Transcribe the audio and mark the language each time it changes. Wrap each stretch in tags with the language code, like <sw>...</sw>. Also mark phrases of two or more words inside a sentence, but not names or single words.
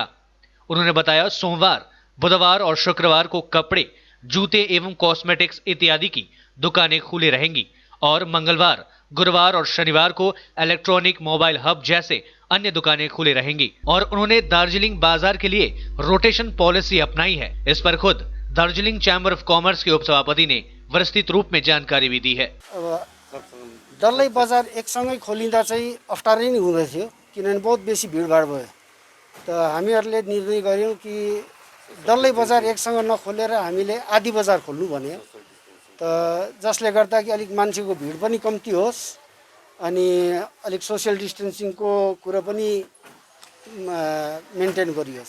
<hi>उन्होंने बताया सोमवार, बुधवार और शुक्रवार को कपड़े, जूते एवं कॉस्मेटिक्स इत्यादि की दुकानें खुली रहेंगी और मंगलवार, गुरुवार और शनिवार को इलेक्ट्रॉनिक, मोबाइल हब जैसे अन्य दुकानें खुली रहेंगी। और उन्होंने दार्जिलिंग बाजार के लिए</hi> <en>rotation policy</en> <hi>अपनाई है। इस पर खुद दार्जिलिङ चैम्बर अफ कॉमर्स के उपसभापति ने विस्तृत रूप में जानकारी भी दी है।</hi> <ne>डल्लै बजार एकसँगै खोलिँदा चाहिँ अप्ठ्यारै नै हुँदै थियो, किनभने बहुत बेसी भिडभाड भयो। त हामीहरूले निर्णय गर्यौँ कि डल्लै बजार एकसँग नखोलेर हामीले आधी बजार खोल्नु भन्यो। त जसले गर्दा कि अलिक मान्छेको भिड पनि कम्ती होस् अनि अलिक</ne> <en>social distancingको</en> <ne>कुरा पनि मेन्टेन गरियोस्।</ne>